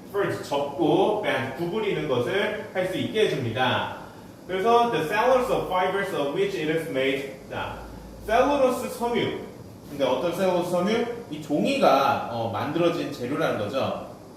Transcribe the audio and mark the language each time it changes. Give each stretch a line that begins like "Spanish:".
Korean: fold, 접고 bend, 구부리는 것을 할 수 있게 해줍니다. 그래서
English: the cellulose of fibers of which it is made.
Korean: 자, 셀룰로스 섬유. 근데 어떤 셀룰로스 섬유? 이 종이가 만들어진 재료라는 거죠.